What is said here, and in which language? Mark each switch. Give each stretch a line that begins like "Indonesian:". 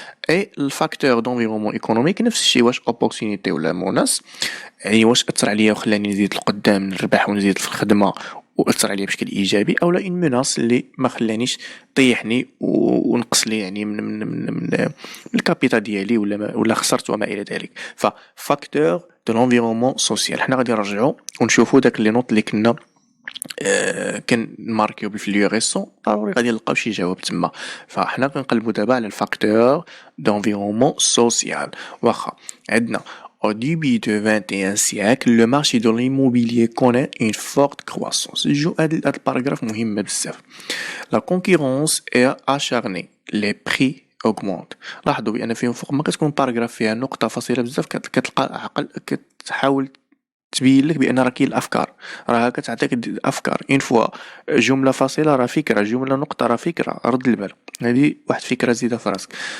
Arabic: اي الفاكتور دونفيرونمون ايكونوميك نفس الشيء واش اوبورتونيتي ولا موناس يعني واش اثر عليا وخلاني نزيد لقدام نربح ونزيد في الخدمه واثر عليا بشكل ايجابي او لا اون ميناس اللي ما خلانيش طيحني ونقص لي يعني من الكابيتال ديالي ولا خسرت وما الى ذلك. ففاكتور
French: de l'environnement social
Arabic: حنا غادي نرجعوا ونشوفوا داك لي نوت اللي كنا كنماركيو بالفليو ريسون ضروري غادي نلقاو شي جواب تما. فحنا كنقلبوا دابا على الفاكتور d'environnement social. واخا عندنا
French: au début du 21e siècle le marché de l'immobilier connaît une forte croissance.
Arabic: جو هاد الباراغراف مهم بزاف.
French: la concurrence est acharnée les prix augmente.
Arabic: لاحظوا بان فيهم فوق ما كتكون باراغراف فيها نقطه فاصله بزاف كتلقى عقل كتحاول تبين لك بان راه كاين الافكار راه كتعطيك الافكار اون فوا جمله فاصله راه فكره جمله نقطه راه فكره رد البال هذه واحد فكره زيدها في راسك.